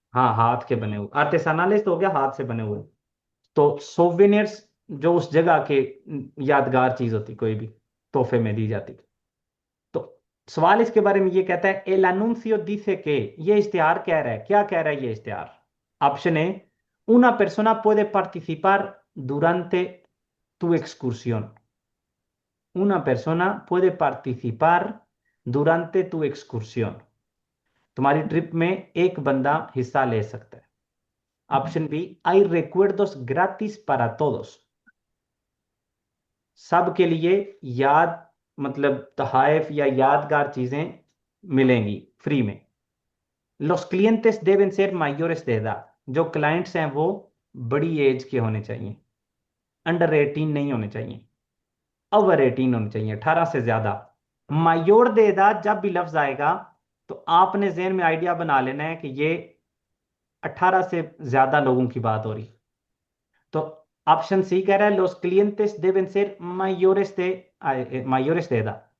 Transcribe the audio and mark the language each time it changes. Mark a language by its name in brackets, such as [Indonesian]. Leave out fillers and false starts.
[Hindi] हाँ हाथ के बने हुए, आर्टिसानालिस तो हो गया हाथ से बने हुए, तो सोवेनियर्स जो उस जगह के यादगार चीज होती, कोई भी तोहफे में दी जाती। तो सवाल इसके बारे में ये कहता है एल [Spanish] anuncio dice que, [Hindi] ये इश्तिहार कह रहा है, क्या कह रहा है ये इश्तिहार? [Spanish] ऑप्शन ए, una persona puede participar durante tu excursión। una persona puede participar durante tu excursión, [Hindi] तुम्हारी ट्रिप में एक बंदा हिस्सा ले सकता है। Option B, [Spanish] hay recuerdos gratis para todos, [Hindi] सब के लिए याद मतलब तहाइफ या यादगार चीजें मिलेंगी फ्री में। [Spanish] los clientes deben ser mayores de edad, [Hindi] जो क्लाइंट्स हैं वो बड़ी एज के होने चाहिए, अंडर 18 नहीं होने चाहिए, ओवर 18 होने चाहिए, 18 से ज्यादा। मायोर दे एदाद जब भी लफ्ज आएगा तो आपने जहन में आइडिया बना लेना है कि ये 18 से ज्यादा लोगों की बात हो रही। तो ऑप्शन सी कह रहा है [Spanish] los clientes deben ser mayores de edad।